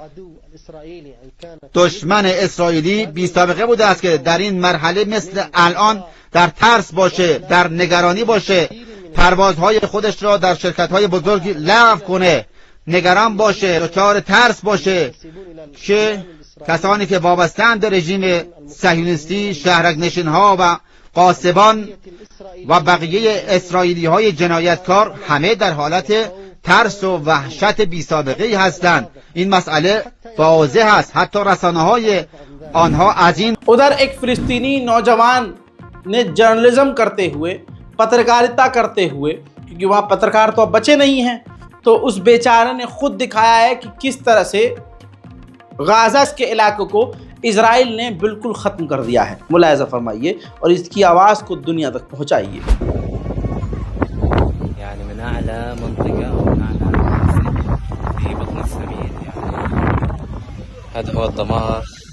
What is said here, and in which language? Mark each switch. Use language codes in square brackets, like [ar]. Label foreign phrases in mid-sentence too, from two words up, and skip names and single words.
[fa] دشمن اسرائیلی بی سابقه بوده است که در این مرحله مثل الان در ترس باشه، در نگرانی باشه، پروازهای خودش را در شرکت‌های بزرگ لغو کنه، نگران باشه، دچار ترس باشه که کسانی که وابسته‌اند به رژیم صهیونیستی، شهرک‌نشین‌ها و غاصبان و بقیه اسرائیلی‌های جنایتکار همه در حالت ترس و وحشت بی سابقه هستند. این مسئله واضح است، حتی رسانه‌های آنها از این. [hi] उधर एक फिलिस्तीनी नौजवान ने जर्नलिज्म करते हुए, पत्रकारिता करते हुए, क्योंकि वहाँ पत्रकार तो अब बचे नहीं हैं, तो उस बेचारे ने खुद दिखाया है कि किस तरह से गाज़ा के इलाकों को इजराइल ने बिल्कुल ख़त्म कर दिया है। मुलाहिज़ा फरमाइए और इसकी आवाज़ को दुनिया तक पहुँचाइए। [ar] يعني من أعلى منطقة ومن أعلى في بطن السبيل، يعني هذا هو الدمار